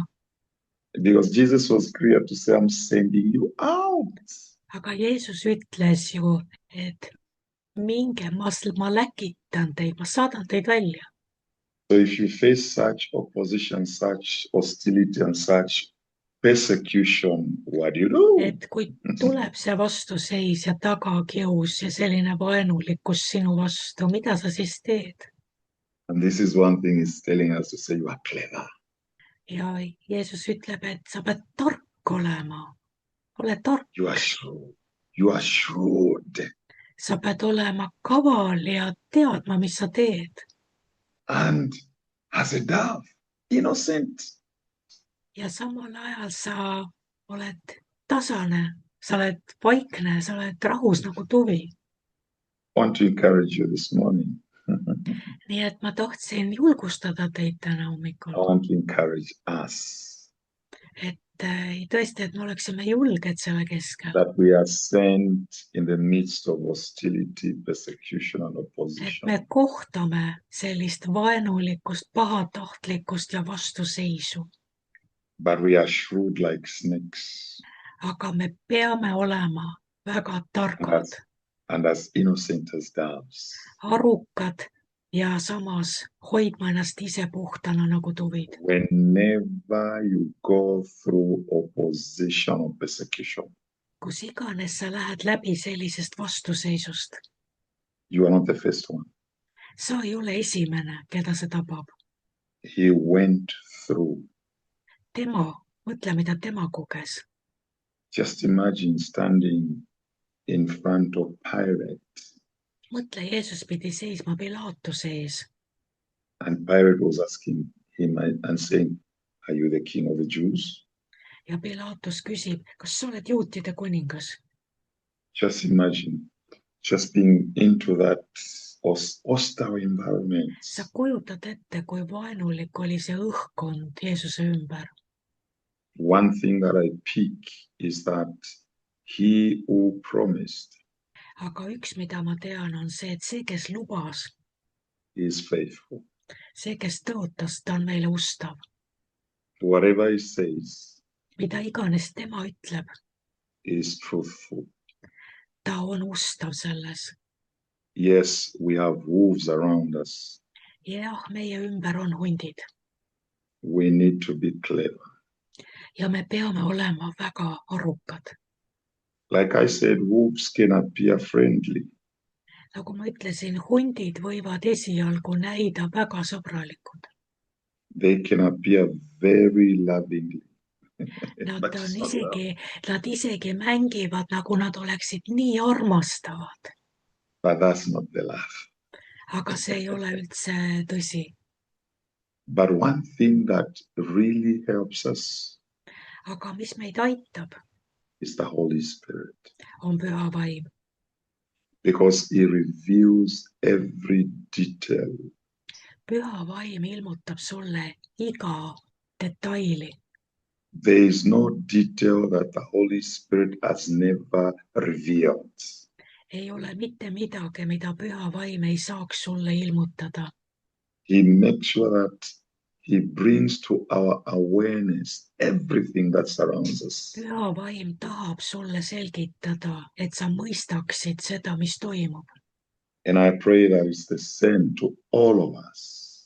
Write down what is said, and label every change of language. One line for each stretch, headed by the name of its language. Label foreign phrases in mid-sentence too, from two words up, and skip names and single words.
English: Because Jesus was clear to say, I'm sending you out.
Estonian: Aga Jeesus ütles ju, et minge, ma läkitan teid, ma saadan teid välja.
English: So if you face such opposition, such hostility and such persecution, what do you do?
Estonian: Et kui tuleb see vastuseis ja tagakius ja selline vaenulikkus sinu vastu, mida sa siis teed?
English: And this is one thing he's telling us to say, you are clever.
Estonian: Ja Jeesus ütleb, et sa pead tark olema. Ole tark.
English: You are shrewd. You are shrewd.
Estonian: Sa pead olema kaval ja teadma, mis sa teed.
English: And as a dove, innocent.
Estonian: Ja samal ajal sa oled tasane, sa oled vaikne, sa oled rahus nagu tuvi.
English: I want to encourage you this morning.
Estonian: Nii et ma tahtsin julgustada teid täna hommikul.
English: I want to encourage us.
Estonian: Et tõesti, et me oleksime julged selle keskel.
English: That we are sent in the midst of hostility, persecution and
Estonian: Et
English: opposition.
Estonian: me kohtame sellist vaenulikkust, pahatahtlikkust ja vastuseisu.
English: But we are shrewd like snakes.
Estonian: Aga me peame olema väga targad,
English: And as innocent as doves.
Estonian: arukad ja samas hoidma ennast ise puhtana nagu tuvid.
English: Whenever you go through opposition or persecution,
Estonian: Kus iganes sa lähed läbi sellisest vastuseisust,
English: you are not the first one.
Estonian: sa ei ole esimene, keda see tabab.
English: He went through.
Estonian: Tema, mõtle, mida tema koges.
English: Just imagine standing in front of Pilate.
Estonian: Mõtle, Jeesus pidi seisma Pilaatuse ees.
English: And Pilate was asking him and saying, are you the king of the Jews?
Estonian: Ja Pilaatus küsib, kas sa oled juutide kuningas?
English: Just imagine, just being into that hostile environment.
Estonian: Sa kujutad ette, kui vaenulik oli see õhkkond Jeesuse ümber.
English: One thing that I pick is that he who promised
Estonian: Aga üks, mida ma tean, on see, et see, kes lubas,
English: is faithful.
Estonian: see, kes tõotas, ta on meile ustav.
English: Whatever he says
Estonian: Mida iganes tema ütleb,
English: is truthful.
Estonian: ta on ustav selles.
English: Yes, we have wolves around us.
Estonian: Jah, meie ümber on hundid
English: We need to be clever.
Estonian: ja me peame olema väga arukad.
English: Like I said, wolves can appear friendly,
Estonian: Nagu ma ütlesin, hundid võivad esialgu näida väga sõbralikud.
English: they can appear very lovingly. But
Estonian: Nad isegi mängivad, nagu nad oleksid nii armastavad.
English: that's not the love.
Estonian: Aga see ei ole üldse tõsi.
English: But one thing that really helps us
Estonian: Aga mis meid aitab,
English: is the Holy Spirit,
Estonian: on Püha Vaim,
English: because he reveals every detail.
Estonian: Püha Vaim ilmutab sulle iga detaili.
English: There is no detail that the Holy Spirit has never revealed.
Estonian: Ei ole mitte midagi, mida Püha Vaim ei saaks sulle ilmutada.
English: He makes sure that he brings to our awareness everything that surrounds us.
Estonian: Püha Vaim tahab sulle selgitada, et sa mõistaksid seda, mis toimub.
English: And I pray that it's the same to all of us,